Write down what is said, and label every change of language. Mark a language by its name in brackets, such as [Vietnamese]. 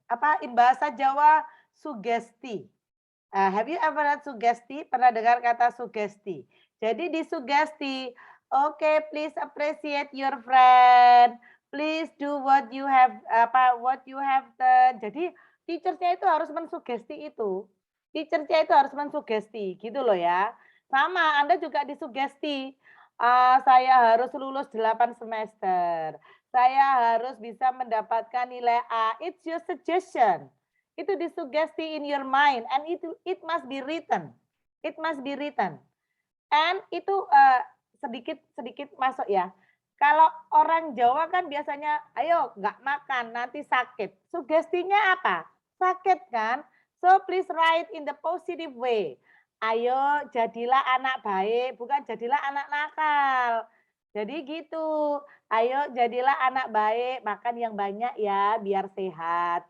[Indonesian] Apa in bahasa Jawa sugesti. [English] Have you ever heard sugesti? [Indonesian] Pernah dengar kata sugesti? Jadi di sugesti, [English] okay, please appreciate your friend. Please do what you have done. [Indonesian] Jadi teachernya itu harus mensugesti itu. Teachernya itu harus mensugesti, gitu loh ya. Sama, Anda juga disugesti. Saya harus lulus 8 semester. Saya harus bisa mendapatkan nilai A. [English] It's your suggestion. [Indonesian] Itu disugesti [English] in your mind and it must be written. It must be written. [Indonesian] And itu sedikit masuk ya. Kalau orang Jawa kan biasanya, ayo nggak makan, nanti sakit. Sugestinya apa? Sakit kan? [English] So please write in the positive way. [Indonesian] Ayo jadilah anak baik, bukan jadilah anak nakal. Jadi gitu, ayo jadilah anak baik, makan yang banyak ya, biar sehat.